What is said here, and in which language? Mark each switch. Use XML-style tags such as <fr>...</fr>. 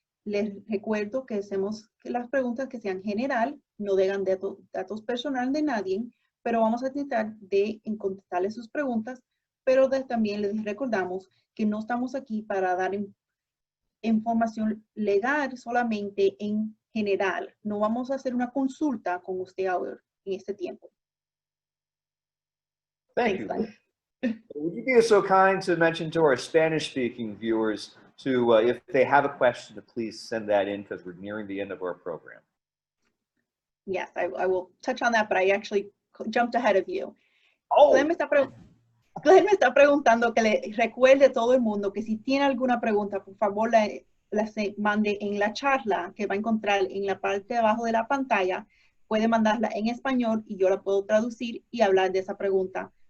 <es>Les recuerdo que hacemos que las preguntas que sean general, no digan datos personales de nadie, pero vamos a tratar de contestarles sus preguntas, pero también les recordamos que no estamos aquí para dar información legal solamente en general. No vamos a hacer una consulta con usted ahora en este tiempo.</es> <en>Thank you. Would you be so kind to mention to our Spanish-speaking viewers to, if they have a question, to please send that in, because we're nearing the end of our program. Yes, I will touch on that, but I actually jumped ahead of you. Oh.</en> <es>Glenn me está preguntando que le recuerde a todo el mundo que si tiene alguna pregunta, por favor la mande en la charla que va a encontrar en la parte de abajo de la pantalla. Puede mandarla en español y yo la puedo traducir y hablar de esa pregunta.</es>